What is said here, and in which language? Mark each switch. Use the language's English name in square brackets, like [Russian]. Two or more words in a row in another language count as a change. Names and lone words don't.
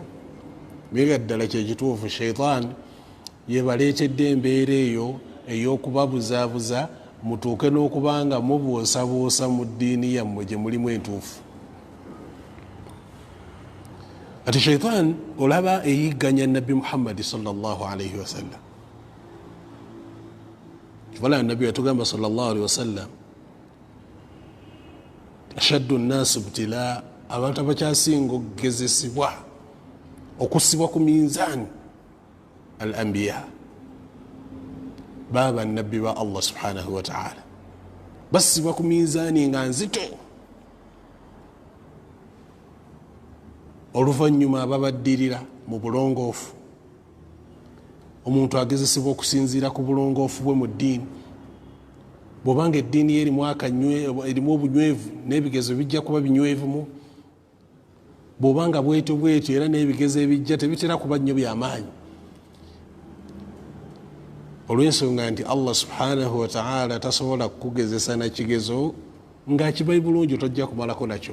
[Ganda] Mbega ddala kyekituufu, sheitaani yebaleetedde embeera eyo ey'okubabuzaabuza mutuuke n'okuba nga mubuusaboosa mu ddiini yammwe gye mulimu entuufu. Ati sheitaani olaba eyigganya Nabbi Muhammad [Arabic] صلى الله عليه وسلم. [Ganda] Kivala Nabbi yatugamba [Arabic] صلى الله عليه وسلم, أشد الناس ابتلاء, [Ganda] abantu abakyasinga okugezesebwa okussibwa ku minzaani [Arabic] الأنبياء, [Ganda] baba nabbi ba Allah [Arabic] سبحانه وتعالى, [Ganda] bassibwa ku minzaani nga nzito. Oluvannyuma babaddirira mu bulongoofu, omuntu agezesebwa okusinziira ku bulongoofu bwe mu ddiini. Bw'obanga eddiini ye erimu obunywevu n'ebigezo bijja kuba binywevumu, bw'obanga bwetyo bwetyo era n'ebigezo ebijja tebitera kuba nnyo by'amaanyi, olw'ensonga nti Allah [Arabic] سبحانه وتعالى [Ganda] tasobola kukugezesa na kigezo ng'akibayi bulungi tojja kumalako nakyo.